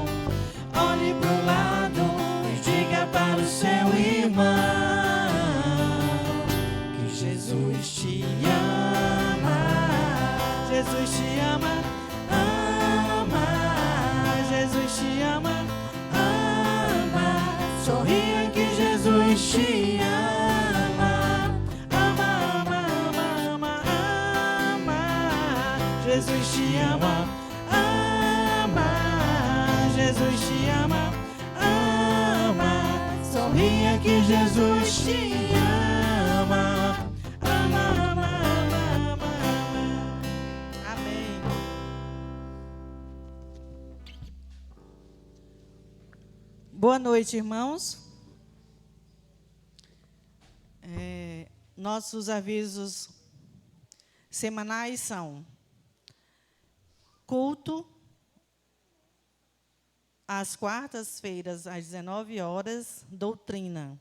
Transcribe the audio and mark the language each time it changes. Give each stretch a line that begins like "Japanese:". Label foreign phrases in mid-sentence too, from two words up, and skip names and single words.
Portuguese: Olhe pro lado e diga para o seu irmão que Jesus te ama, Jesus te ama, ama, Jesus te ama, ama. Sorria que Jesus te ama, ama, ama, ama, ama, ama. Jesus te ama, ama, Jesus te ama, ama. Sorria que Jesus te ama, ama, ama, ama, ama. Amém. Boa noite, irmãos. Nossos avisos semanais são: culto às quartas-feiras, às 19 horas, doutrina.